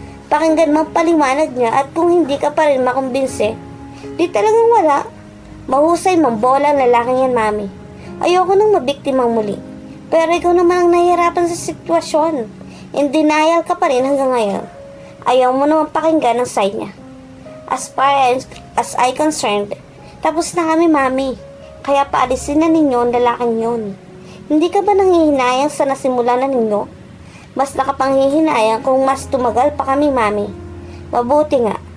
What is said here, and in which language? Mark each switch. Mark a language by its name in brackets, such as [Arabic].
[Filipino] Pakinggan mo paliwanag niya at kung hindi ka pa rin makumbinse, di talagang wala. Mahusay mang bola ang lalaking yan, mami. Ayoko nang mabiktimang muli. Pero ikaw naman ang nahihirapan sa sitwasyon. In denial ka pa rin hanggang ngayon. Ayaw mo naman pakinggan ang side niya. [English] As far as I concerned, [Filipino] tapos na kami, [English] Mami. [Filipino] Kaya paalisin na ninyo ang lalaking yun. Hindi ka ba nanghihinayang sa nasimula na ninyo? Mas nakapanghihinayang kung mas tumagal pa kami, Mami. Mabuti nga.